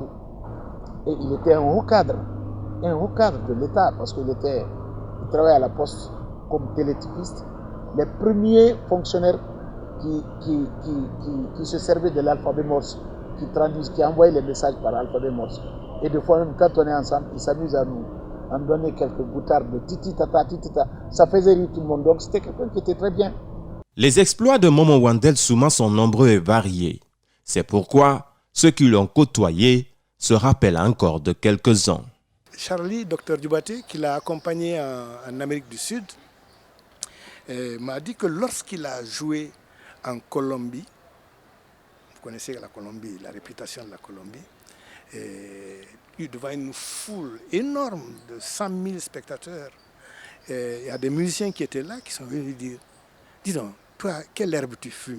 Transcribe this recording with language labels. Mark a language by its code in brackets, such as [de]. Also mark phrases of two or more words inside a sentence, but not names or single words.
[fr] Et il était un haut cadre de l'État, parce qu'il travaillait à la poste comme télétypiste. Les premiers fonctionnaires qui se servaient de l'alphabet morse, qui envoyaient les messages par alphabet morse. Et des fois, même quand on est ensemble, ils s'amusent à nous donner quelques boutards de titi-tata, titi-tata. Ça faisait rire tout le monde. Donc, c'était quelqu'un qui était très bien. Les exploits de Momo Wandel Souma sont nombreux et variés. C'est pourquoi ceux qui l'ont côtoyé se rappellent encore de quelques-uns. Charlie, docteur Dubaté, qui l'a accompagné en Amérique du Sud, m'a dit que lorsqu'il a joué en Colombie, vous connaissez la Colombie, la réputation de la Colombie, devant une foule énorme de 100 000 spectateurs, il y a des musiciens qui étaient là, qui sont venus dire, dis donc, toi, quelle herbe tu fumes?